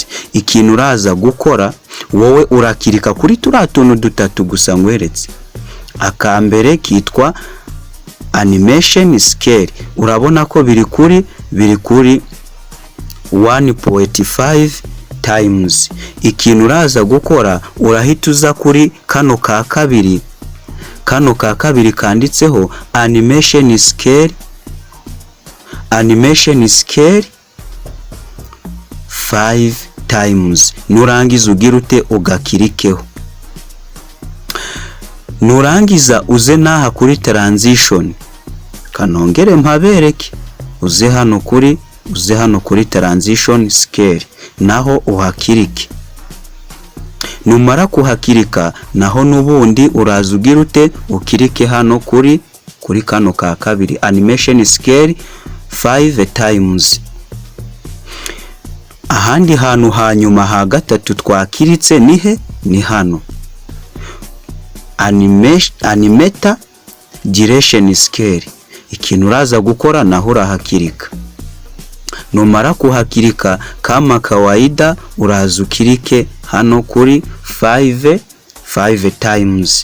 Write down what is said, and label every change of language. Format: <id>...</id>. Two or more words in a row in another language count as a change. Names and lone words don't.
<rw>Ikintu uraza gukora wowe urakirika kuri turatuntu dutatu gusa ngweretse. Akambere kitwa</rw> <en>animation scale,</en> <rw>urabona ko biri kuri 1.5 times. Ikintu uraza gukora urahita uza kuri kano ka kabiri kanditseho</rw> <en>animation scale 5 times.</en> <rw>Nurangiza ugira ute ugakirikeho. Nurangiza uze naha kuri transition, kanongere mpabereke, uze hano kuri</rw> <en>transition scale</en> <rw>naho uhakirike. Numara kuhakirika naho nubundi uraza ugira ute ukirike hano kuri kano ka kabiri</rw> <en>animation scale 5 times.</en> <rw>Ahandi hantu hanyuma ha gatatu twakiritse ni hano</rw> <en>animator duration scale.</en> <rw>Ikintu uraza gukora naho urahakirika. Numara kuhakirika</rw> <sw>kama kawaida</sw> <rw>uraza ukirike hano kuri 5 times.</rw>